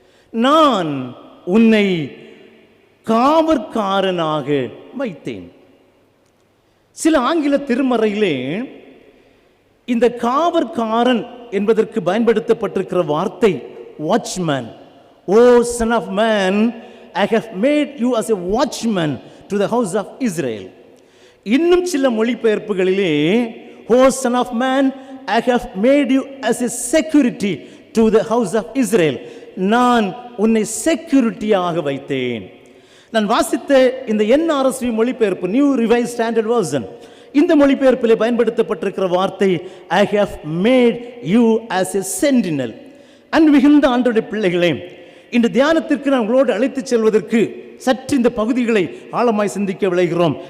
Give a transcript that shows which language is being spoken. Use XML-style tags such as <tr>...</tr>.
<ta>நான் உன்னை காவற்காரனாக வைத்தேன். சில ஆங்கில திருமறையிலே இந்த காவற்காரன் என்பதற்கு பயன்படுத்தப்பட்டிருக்கிற வார்த்தை watchman.</ta> <en>O son of man, I have made you as a watchman to the house of Israel.</en> <ta>இன்னும் சில மொழிபெயர்ப்புகளிலே,</ta> <en>O son of man, I have made you as a security to the house of Israel.</en> <ta>நான் உன்னை செக்யூரிட்டியாக வைத்தேன். நான் வாசித்த இந்த NRSV மொழிபெயர்ப்பு, new revised standard version, இந்த மொழிபெயர்ப்பிலே பயன்படுத்தப்பட்டிருக்கிற வார்த்தை</ta> <en>I have made you as a sentinel.</en> <ta>அன்பு மிகுந்த ஆண்டவருடைய பிள்ளைகளே, இந்த தியானத்திற்கு நான் உங்களோடு அழைத்துச் செல்வதற்கு சற்று இந்த பகுதிகளை ஆழமாய் சிந்திக்க விளைகிறோம்.</ta>